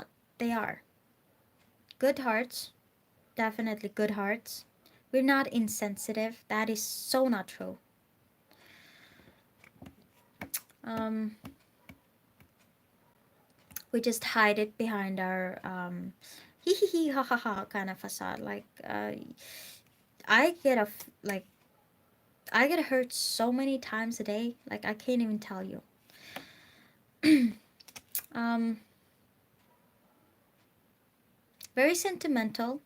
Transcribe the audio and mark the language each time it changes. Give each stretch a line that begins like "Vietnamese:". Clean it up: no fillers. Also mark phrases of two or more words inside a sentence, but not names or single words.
English: They are. Good hearts, definitely good hearts. We're not insensitive. That is so not true. We just hide it behind our hee hee hee ha ha ha kind of facade. Like, I get like, I get hurt so many times a day. Like, I can't even tell you. Very sentimental.